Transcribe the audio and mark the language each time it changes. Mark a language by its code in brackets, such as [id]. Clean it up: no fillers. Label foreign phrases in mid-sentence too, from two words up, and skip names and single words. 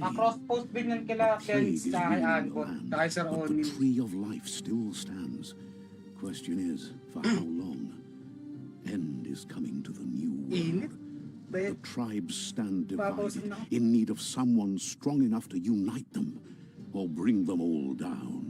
[tl] Cross-post din yan kila Ken's sa kay Anbot, kay Sir [en] but the Onin. tree of life still stands. Question is, for how long? End is coming to the new [tl] Init. [en] world. The tribes stand [tl] Tapos, [en] divided, no? in need of someone strong enough to unite them, or bring them all down.